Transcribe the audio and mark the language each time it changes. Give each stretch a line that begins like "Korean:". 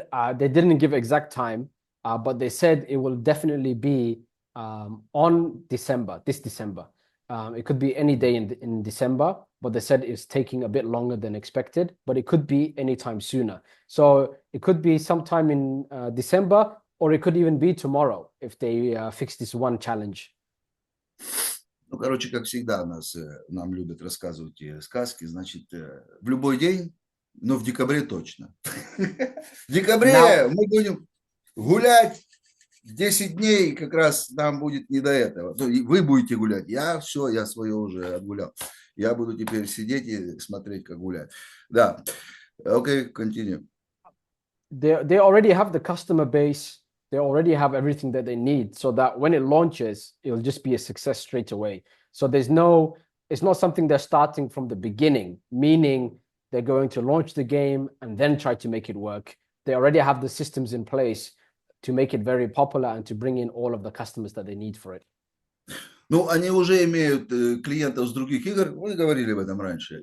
English: said they didn't give exact time, but they said it will definitely be on December, this December. It could be any day in December, but they said it's taking a bit longer than expected, but it could be anytime sooner. So it could be sometime in December, or it could even be tomorrow if they fix this one challenge.
Russian: Ну, короче, как всегда нам любят рассказывать сказки, значит, в любой день, но в декабре точно. В декабре
English: Now,
Russian: мы будем гулять 10 дней, как раз нам будет не до этого. Вы будете гулять, я свое уже отгулял. Я буду теперь сидеть и смотреть, как гулять. Да, окей, continue.
English: they already have the customer base. They already have everything that they need so that when it launches, it'll just be a success straight away. So it's not something they're starting from the beginning, meaning they're going to launch the game and then try to make it work. They already have the systems in place to make it very popular and to bring in all of the customers that they need for it.
Russian: Ну, они уже имеют клиентов с других игр, мы говорили об этом раньше.